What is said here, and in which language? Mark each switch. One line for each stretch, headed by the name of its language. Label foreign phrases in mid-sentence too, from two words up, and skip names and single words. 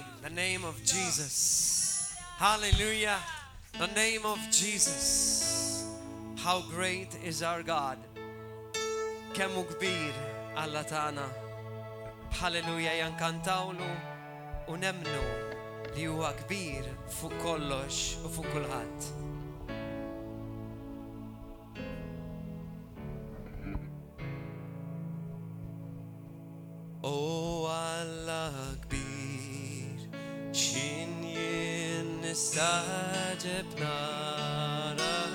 English: The name of Jesus. Hallelujah. The name of Jesus. How great is our God.
Maltese: Kemmu kbir Alla tagħna. Hallelujah. Jankantawlu u nemnu li huwa kbir fuq kollox u fuq kulħadd. O Alla kbir, xin jien nistaġeb nara